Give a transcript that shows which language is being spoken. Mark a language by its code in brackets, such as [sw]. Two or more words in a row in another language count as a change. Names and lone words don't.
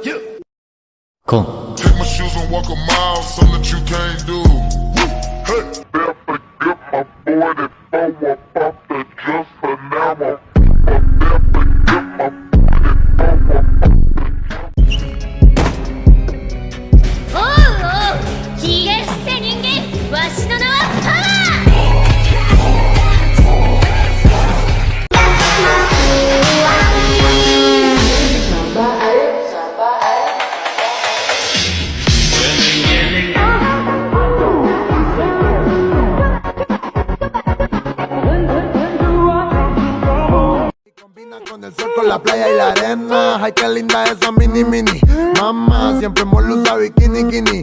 [en] Yeah. Come. Take my shoes and walk a mile, something that you can't do. Hey, never forget my boy that throw up off the dresser now. Never forget my boy that throw up off the [ja] おうおうひげ伏せ人間わしの名はパワー [es] Con el sol, con la playa y la arena. Ay, qué linda esa mini mini. Mamá, siempre hemos usado bikini, bikini.